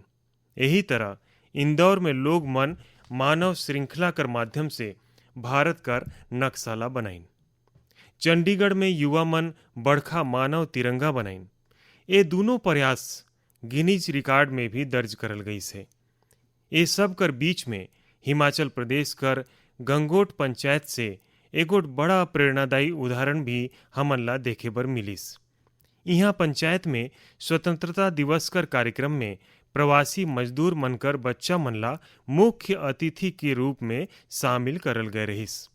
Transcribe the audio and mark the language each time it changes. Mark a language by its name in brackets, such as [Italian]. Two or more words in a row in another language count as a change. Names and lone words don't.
[Sadri] यही तरह इंदौर में लोग मन मानव श्रृंखला कर माध्यम से भारत कर नक्शाला बनाइन। चंडीगढ़ में युवा मन बड़खा मानव तिरंगा बनाइन। ये दोनों प्रयास गिनीज रिकॉर्ड में भी दर्ज करल गई से। ये सब कर बीच में हिमाचल प्रदेश कर गंगोट पंचायत से एगोट बड़ा प्रेरणादायी उदाहरण भी हमन ला देखे बर मिलिस। यहाँ पंचायत में स्वतंत्रता दिवस कर कार्यक्रम में प्रवासी मजदूर मनकर बच्चा मन ला मुख्य अतिथि के रूप में शामिल करल गए रहिस।